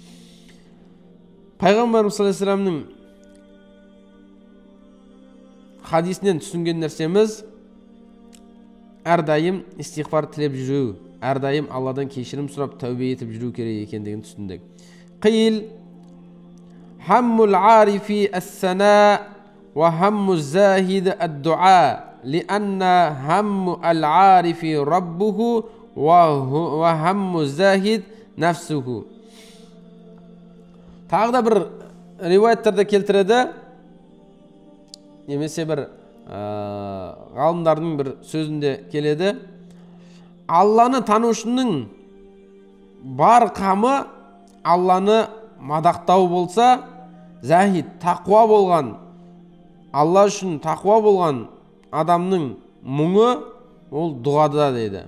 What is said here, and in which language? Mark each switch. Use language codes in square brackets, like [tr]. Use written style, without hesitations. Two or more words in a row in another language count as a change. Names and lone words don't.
[kk] Пайғамбарымыз [ar] صلى الله عليه وسلم [kk] хадисінен түсінген нәрсеміз әрдайым истигфар тілеп жүру, әрдайым Алладан кешірім сұрап тәубе етіп жүру керек екендігін түсіндік. [ar] قيل همّ العارف الثناء وهمّ الزاهد الدعاء لأن همّ العارف ربه وهمّ الزاهد نفسه. [kk] Тағы да бір риуаяттарда келтіреді, немесе бір ғалымдардың бір сөзінде келеді: Алланы танушының бар қамы Алланы мадақтау болса, захид, тақуа болған, Алла үшін тақуа болған адамның мұңы ол дұғада дейді.